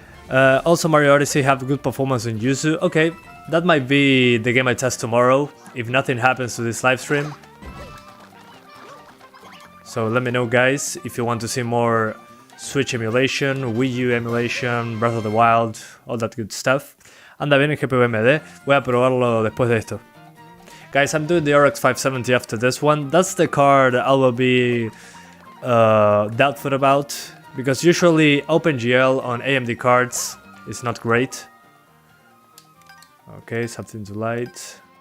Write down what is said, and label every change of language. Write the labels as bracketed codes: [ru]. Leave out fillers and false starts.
[en] Also, Mario Odyssey have good performance on YUZU. Okay, that might be the game I test tomorrow, if nothing happens to this live stream. So let me know, guys, if you want to see more Switch emulation, Wii U emulation, Breath of the Wild, all that good stuff. [es] Anda bien el GPU AMD, voy a probarlo después de esto. [en] Guys, I'm doing the RX 570 after this one. That's the card I will be doubtful about. Because usually OpenGL on AMD cards is not great. Okay, something to light.